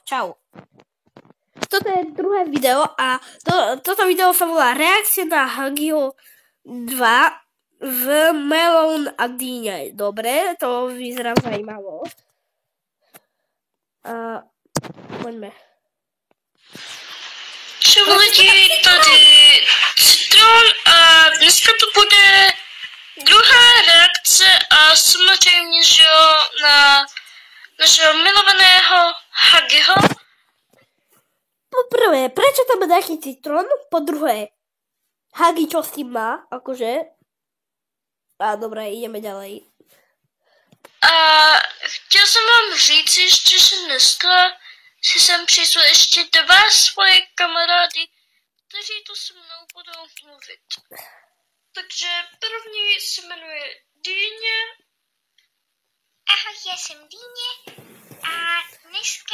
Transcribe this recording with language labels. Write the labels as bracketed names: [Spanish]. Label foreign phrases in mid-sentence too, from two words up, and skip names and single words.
[Slovak] Čau. Toto je druhé video a toto video sa volá Reakcia na Huggyho 2 v Melon a Dýne. Dobre, to vyzerá zajímavo. A poďme. [Czech] Čau lidi, tady Citron a dneska to bude druhá reakce a samozřejmě, že jo, na našeho milovaného Huggyho. [Slovak] Poprvé, prečo tam je nejaký Citron? Po druhé, Huggy čo s tým má, akože? A dobré, ideme ďalej. [Czech] A chtěl jsem vám říct ještě, že dneska si sem přizvu ještě dva svoje kamarády, kteří tu se mnou budou mluvit. Takže první se jmenuje Dýně. Ahoj, já jsem Dýně a dneska